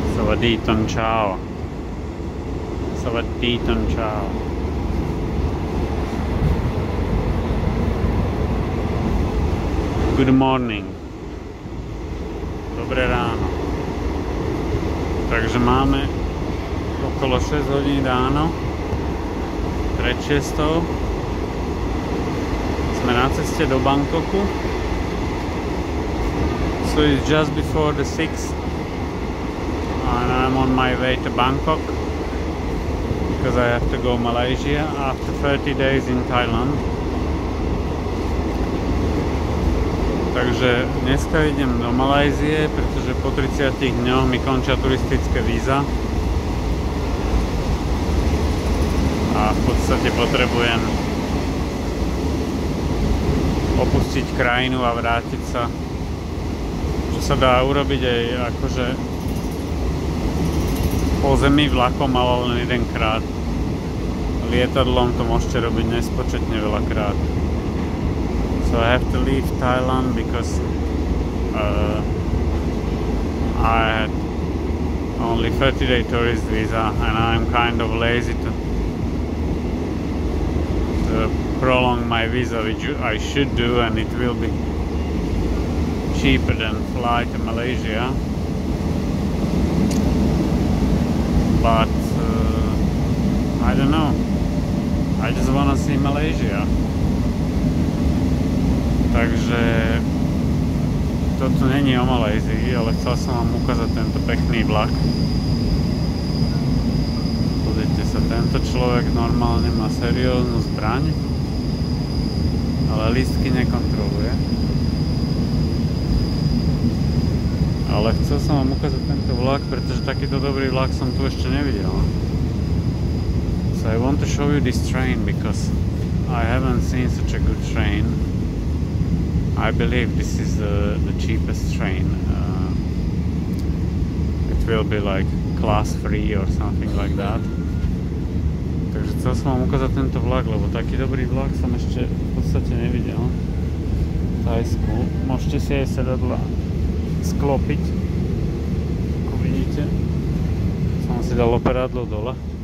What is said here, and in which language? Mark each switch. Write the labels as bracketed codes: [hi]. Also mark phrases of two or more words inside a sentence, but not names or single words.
[th] Savaditon ciao. Savaditon ciao. [en] Good morning. [sk] Dobré ráno. Takže máme okolo 6 hodín ráno. Pred 6. Sme na ceste do Bangkoku. [en] So it's just before the 6th. And I'm on my way to Bangkok because I have to go Malaysia after 30 days in Thailand. [sk] Takže dneska idem do Malajzie, pretože po 30 dňoch mi končia turistické víza. A v podstate potrebujem opustiť krajinu a vrátiť sa. Čo sa dá urobiť aj akože po zemi vlakom, ale len jedenkrát. Lietadlom to môžete robiť nespočetne veľakrát. [en] So I have to leave Thailand because I had only 30-day tourist visa and I'm kind of lazy to prolong my visa, which I should do, and it will be cheaper than fly to Malaysia. But I don't know. I just wanna see Malaysia. [sk] Takže toto není o Malajzii, ale chcel som vám ukázať tento pekný vlak. Pozrite sa, tento človek normálne má serióznu zbraň, ale lístky nekontroluje. Ale chcel som vám ukázať tento vlak, pretože takýto dobrý vlak som tu ešte nevidel. [en] So I want to show you this train because I haven't seen such a good train. I believe this is the cheapest train. It will be like class 3 or something like that. [sk] Takže chcel som vám ukázať tento vlak, lebo taký dobrý vlak som ešte v podstate nevidel. V Thajsku. Môžete si aj sedadla sklopiť. Ako vidíte, som si dal operadlo dole.